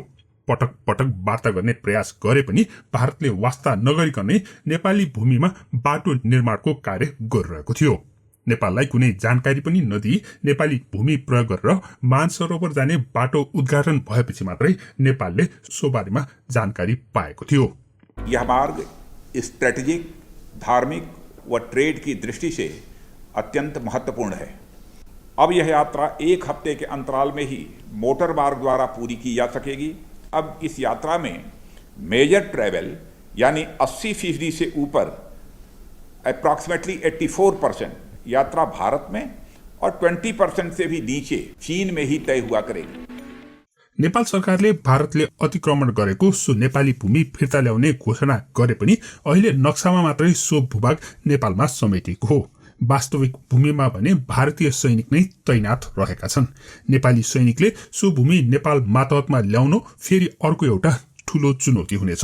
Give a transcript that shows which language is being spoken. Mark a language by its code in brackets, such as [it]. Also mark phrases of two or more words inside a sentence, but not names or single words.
[ne] पटक पटक वार्ता गर्ने प्रयास गरे पनि भारतले वास्ता नगरिकनै नेपाली भूमिमा बाटो निर्माणको कार्य गरिरहेको थियो। नेपाललाई कुनै जानकारी पनि नदिई नेपाली भूमि प्रयोग गरेर मानसरोवर जाने बाटो उद्घाटन भएपछि मात्रै नेपालले सो बारेमा जानकारी पाएको थियो। [hi] यह मार्ग स्ट्रेटेजिक, धार्मिक व ट्रेड की दृष्टि से अत्यंत महत्वपूर्ण है। अब यह यात्रा 1 हफ्ते के अंतराल में ही मोटर मार्ग द्वारा पूरी की जा सकेगी। अब इस यात्रा में [en] major travel [hi] यानी 80% से ऊपर अप्रॉक्सीमेटली 84% यात्रा भारत में और 20% से भी नीचे चीन में ही तय हुआ करेगी। [ne] नेपाल सरकारले भारतले अतिक्रमण गरेको सो नेपाली भूमि फिर्ता ल्याउने घोषणा गरे पनि अहिले नक्सामा मात्रै सो भूभाग नेपालमा समेटिएको हो। वास्तविक भूमिमा भने भारतीय सैनिक नै तैनात रहेका छन्। नेपाली सैनिकले सो भूमि नेपाल मातहतमा ल्याउनु फेरि अर्को एउटा ठूलो चुनौती हुनेछ।